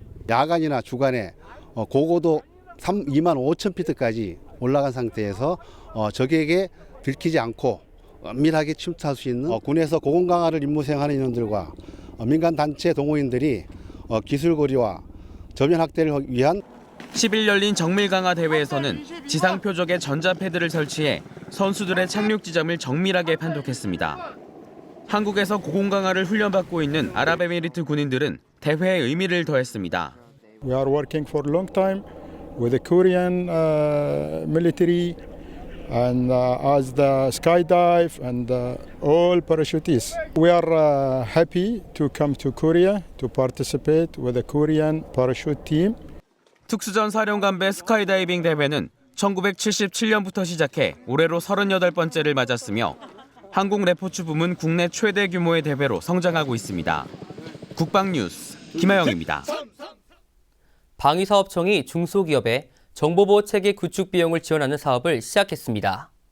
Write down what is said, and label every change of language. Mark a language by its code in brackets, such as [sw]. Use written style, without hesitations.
[ko] 야간이나 주간에 고고도 25,000피트까지 올라간 상태에서 적에게 들키지 않고 은밀하게 침투할 수 있는 군에서 고공 강화를 임무 수행하는 인원들과 민간 단체 동호인들이 기술 고리와 저변 확대를 위한 10일 열린 정밀 강화 대회에서는 지상 표적에 전자 패드를 설치해 선수들의 착륙 지점을 정밀하게 판독했습니다. 한국에서 고공 강화를 훈련받고 있는 아랍에미리트 군인들은 대회의 의미를 더했습니다. [en] We are working for a long time with the Korean military and as the skydive and all parachutists. We are happy to come to Korea to participate with the Korean parachute team. [ko] 특수전 사령관배 스카이다이빙 대회는 1977년부터 시작해 올해로 38번째를 맞았으며 항공 레포츠 부문 국내 최대 규모의 대회로 성장하고 있습니다. 국방뉴스 김하영입니다. 방위사업청이 중소기업에 정보보호체계 구축 비용을 지원하는 사업을 시작했습니다.